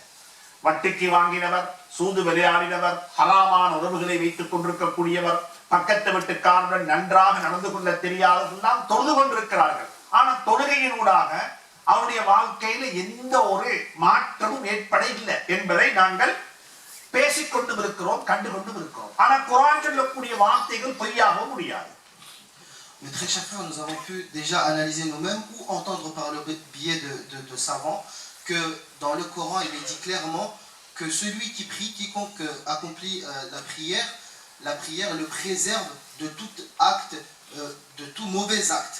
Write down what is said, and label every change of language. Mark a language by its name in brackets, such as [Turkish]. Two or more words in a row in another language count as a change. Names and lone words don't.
[Tamil] வட்டிக்கு வாங்கினவர், சூது விளையாடினவர், ஹராமான உறவுகளை வைத்துக் கொண்டிருக்கக்கூடியவர், பக்கத்து வீட்டுக்காரருடன் நன்றாக நடந்து கொள்ள தெரியாதவர்கள் தொழுது கொண்டிருக்கிறார்கள். ஆனா தொழுகையினூடாக அவருடைய வாழ்க்கையில எந்த ஒரு மாற்றமும் ஏற்பட இல்லை என்பதை நாங்கள் பேசிக்கொண்டு இருக்கிறோம், கண்டுகொண்டு இருக்கிறோம். ஆனா குர்ஆன் சொல்லக்கூடிய வார்த்தைகள் பொய்யாக முடியாது. [French] Mais très chers frères, nous avons pu déjà analyser nous-mêmes ou entendre par le biais de savants que dans le Coran il est dit clairement que celui qui prie, quiconque accomplit la prière le préserve de tout acte, de tout mauvais acte.